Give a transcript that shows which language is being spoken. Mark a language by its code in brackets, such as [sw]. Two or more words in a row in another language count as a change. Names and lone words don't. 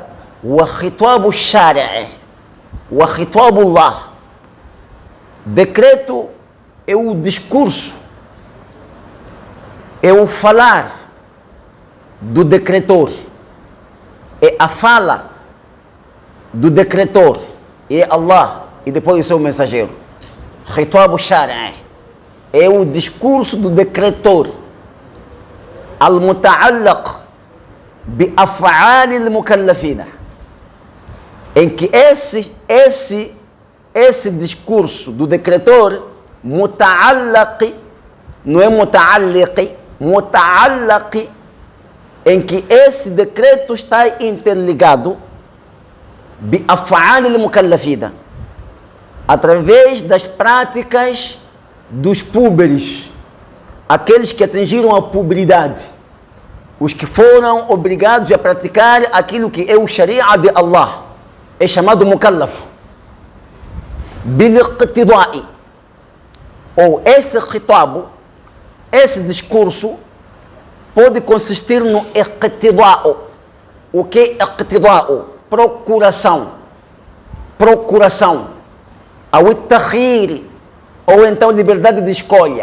[ar] وخطاب الشارع, وخطاب الله. [pt] Decreto é o discurso, é o falar do decretor, é a fala do decretor, é Allah e depois o seu mensageiro. [ar] خطاب الشارع [pt] é o discurso do decretor. [ar] المتعلق بأفعال المكلفين, [pt] em que esse discurso do decretor, muta'allaq, não é muta'alliq, muta'allaq, em que esse decreto está interligado [ar] بأفعال المكلفين, [pt] através das práticas dos púberes, aqueles que atingiram a puberdade, os que foram obrigados a praticar aquilo que é o Sharia de Allah, é chamado mukallaf. Bil-iqtida'i, ou esse khitab, esse discurso, pode consistir no iqtida'u. O que é iqtida'u? Procuração. Procuração. Ao takhir, ou então liberdade de escolha.